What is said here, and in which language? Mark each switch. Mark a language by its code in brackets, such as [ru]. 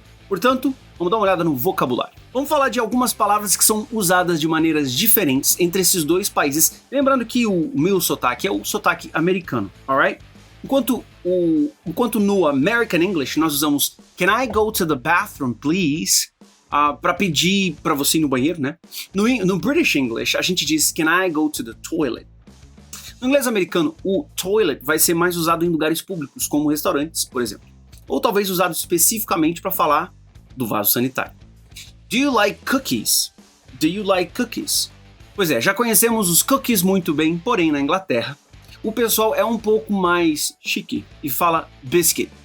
[pt] Portanto, vamos dar uma olhada no vocabulário. Vamos falar de algumas palavras que são usadas de maneiras diferentes entre esses dois países. Lembrando que o meu sotaque é o sotaque americano, [en] alright? [pt] Enquanto no American English nós usamos [en] Can I go to the bathroom, please? [pt] Para pedir para você ir no banheiro, né? No British English, a gente diz [en] Can I go to the toilet? [pt] No inglês americano, o toilet vai ser mais usado em lugares públicos, como restaurantes, por exemplo. Ou talvez usado especificamente para falar do vaso sanitário. [en] Do you like cookies? [pt] Do you like cookies? Pois é, já conhecemos os cookies muito bem, porém na Inglaterra, o pessoal é um pouco mais chique e fala biscuit.